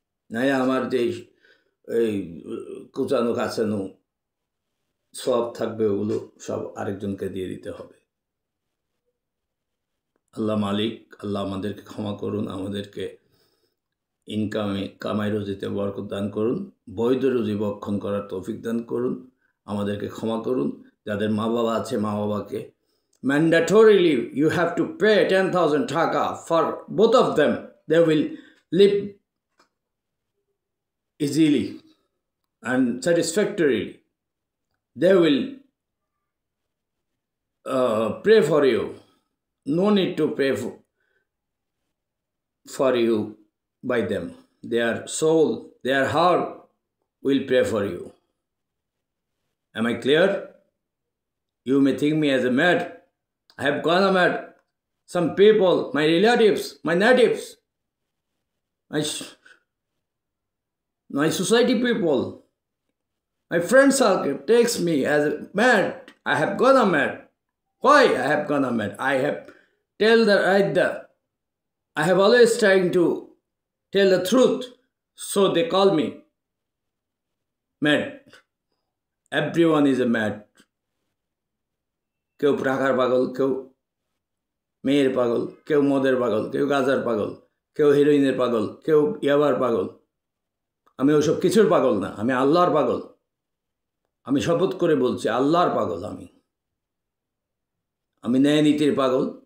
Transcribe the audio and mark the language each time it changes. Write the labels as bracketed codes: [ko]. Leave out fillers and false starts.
[bn] নাই আমার যে এই কুচানো কাচানো সব থাকবে, ওগুলো সব আরেকজনকে দিয়ে দিতে হবে। আল্লাহ মালিক, আল্লাহ আমাদেরকে ক্ষমা করুন, আমাদেরকে কামাই রুজিতে বরকত দান করুন, বৈধ রুজি বক্ষণ করার তৌফিক দান করুন, আমাদেরকে ক্ষমা করুন। যাদের মা বাবা আছে, মা বাবাকে [en] mandatorily you have to pay 10,000 taka for both of them. They will live easily and satisfactorily. They will pray for you. No need to pray for you by them. Their soul, their heart will pray for you. Am I clear? You may think me as a mad. I have gone mad. Some people, my relatives, my natives, my society people, my friend circle takes me as a mad. I have gone mad. Why I have gone mad? I have I have always trying to tell the truth, so they call me mad. Everyone is a mad. [bn] কেউ টাকার পাগল, কেউ মেয়ের পাগল, কেউ মদের পাগল, কেউ গাঁজার পাগল, কেউ হিরোইনের পাগল, কেউ ইয়াবার পাগল। আমি ওসব কিছুর পাগল না, আমি আল্লাহর পাগল। আমি শপথ করে বলছি, আল্লাহর পাগল আমি ন্যায় নীতির পাগল।